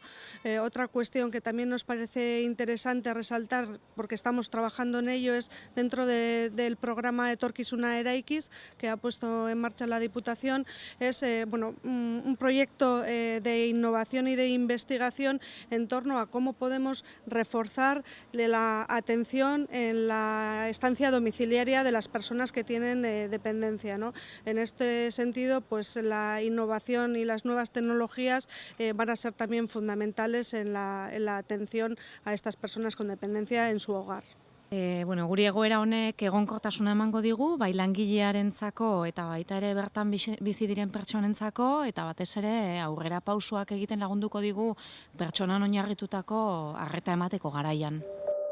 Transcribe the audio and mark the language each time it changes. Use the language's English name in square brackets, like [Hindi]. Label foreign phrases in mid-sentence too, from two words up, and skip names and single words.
[Spanish] Otra cuestión que también nos parece interesante resaltar, porque estamos trabajando en ello, es dentro del programa Etorkizuna Eraikiz, que ha puesto en marcha la Diputación, es un proyecto de innovación y de investigación en torno a cómo podemos reforzar la atención en la estancia domiciliaria de las personas que tienen dependencia, ¿no? En este sentido, pues la innovación y las nuevas tecnologías van a ser también fundamentales en la atención a estas personas con dependencia en su hogar. [Basque] Guri egoera honek egonkortasuna emango digu, bai langilearentzako eta baita ere bertan bizi diren pertsonentzako, eta batez ere aurrera pausoak egiten lagunduko digu pertsonan oinarritutako arreta emateko garaian.